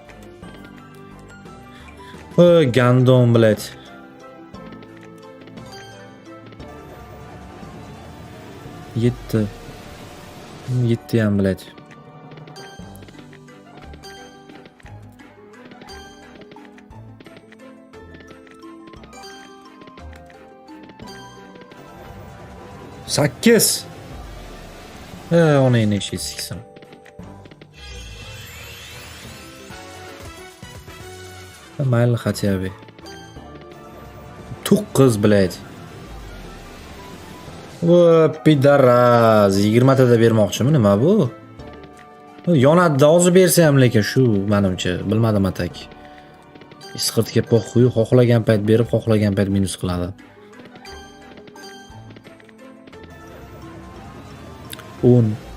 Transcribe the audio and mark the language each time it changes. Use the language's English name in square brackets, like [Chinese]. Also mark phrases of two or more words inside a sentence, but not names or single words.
[Uzbek] Gandon, блять. 7. 7 ham, блять. Sakkiz. Ona yine şey siksin. Mayli [Russian] хотя бы. [Uzbek] 9, блять. Pidaraz 20 tada bermoqchimi, nima bu? Yonadi, hozir bersa ham lekin shu menimcha, bilmadim atak. Isqirtga po'xuy, xohlagan payt berib, xohlagan payt minus qiladi. 10.